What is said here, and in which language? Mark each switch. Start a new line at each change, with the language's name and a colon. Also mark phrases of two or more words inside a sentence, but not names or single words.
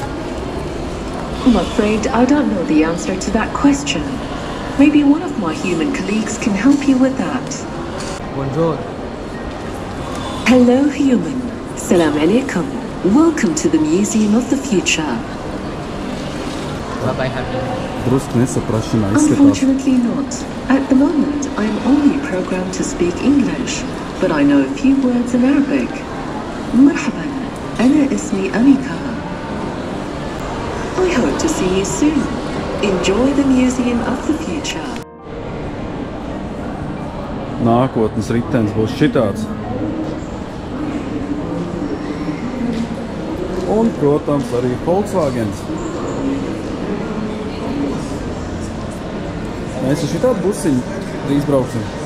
English: I'm afraid I don't know the answer to that question. Maybe one of my human colleagues can help you with that. Bonjour. Hello, human.
Arabic: سلام عليكم.
English: Welcome to the Museum of the Future. What I have here?
Latvian: Drusku nesaprašanā izskatās.
English: Unfortunately not. At the moment, I am only programmed to speak English, but I know a few words in Arabic.
Arabic: مرحبا. أنا اسمي أميكا.
English: I hope to see you soon. Enjoy the Museum of the Future.
Latvian: Nākotnes ritenis būs šitāds. Un, protams, arī Volkswagens. Mēs ar šitādu busiņu drīz brauksim.